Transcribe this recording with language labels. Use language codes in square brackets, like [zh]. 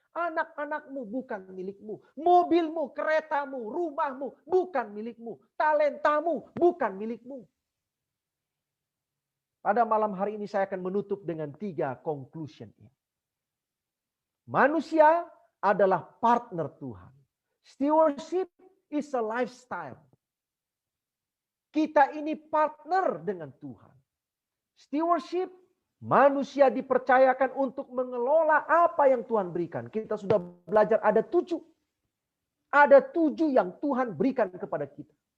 [id] Anak-anakmu bukan milikmu. Mobilmu, keretamu, rumahmu bukan milikmu. Talentamu bukan milikmu. Pada malam hari ini saya akan menutup dengan 3 conclusion ini. Manusia adalah partner Tuhan. [en] Stewardship is a lifestyle. [id] Kita ini partner dengan Tuhan. Stewardship, manusia dipercayakan untuk mengelola apa yang Tuhan berikan. Kita sudah belajar ada 7. Ada 7 yang Tuhan berikan kepada kita.